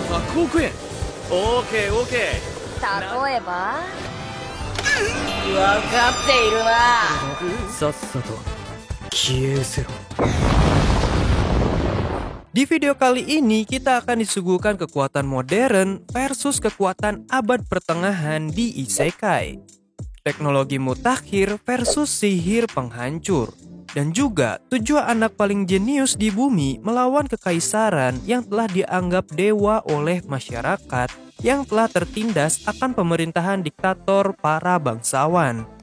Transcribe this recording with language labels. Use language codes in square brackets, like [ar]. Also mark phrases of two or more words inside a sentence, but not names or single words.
[ja] 億円。オーケーオーケー。例えば分かっているな。さっさと消え失せろ。 [id] Di video kali ini kita akan disuguhkan kekuatan modern versus kekuatan abad pertengahan di Isekai. Teknologi mutakhir versus sihir penghancur. Dan juga 7 anak paling jenius di bumi melawan kekaisaran yang telah dianggap dewa oleh masyarakat yang telah tertindas akan pemerintahan diktator para bangsawan.